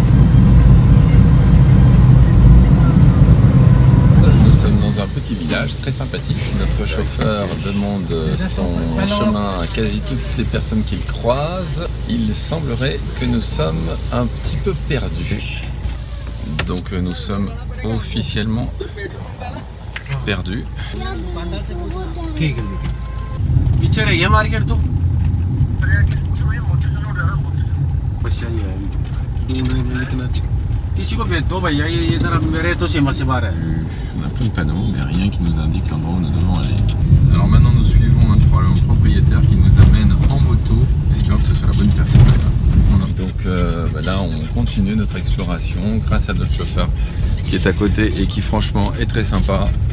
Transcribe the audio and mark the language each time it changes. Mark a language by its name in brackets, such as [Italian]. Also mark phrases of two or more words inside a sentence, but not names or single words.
[French] Nous sommes dans un petit village très sympathique. Notre chauffeur demande son chemin à quasi toutes les personnes qu'il croise. Il semblerait que nous sommes un petit peu perdus. Donc nous sommes officiellement perdus. [Hindi] ये मार्केट तो किसी को भेज दो भैया ये इधर मेरे तो सीमा से बाहर है. [French] On a plein de panneaux, mais rien qui nous indique l'endroit où nous devons aller. Alors maintenant nous suivons un propriétaire qui nous amène en moto, espérant que ce soit la bonne personne. Donc là on continue notre exploration grâce à notre chauffeur qui est à côté et qui franchement est très sympa.